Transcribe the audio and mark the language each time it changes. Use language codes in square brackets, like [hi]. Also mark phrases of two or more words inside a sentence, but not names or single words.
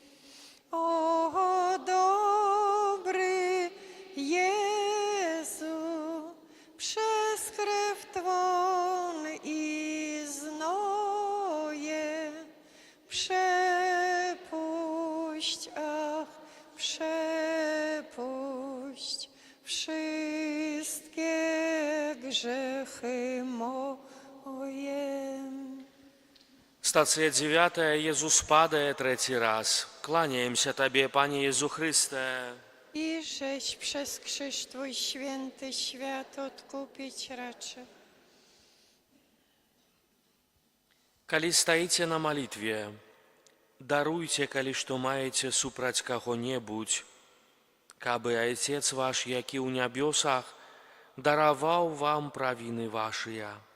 [pl] O dobry Jezu, przez krew Twą i znoje przepuść, ach, przepuść wszystkie grzechy moje. [ru] Стация 9. Иисус падает третий раз. Кланяемся Тебе, Пане Иисус Христе. [pl] I żeś przez krzyż Twój święty świat odkupić raczy. [be] Калі стаіце на малітве, даруйце, калі што маеце супраць каго-небудзь, кабы Айцец ваш, які ў нябёсах, дараваў вам правіны вашыя.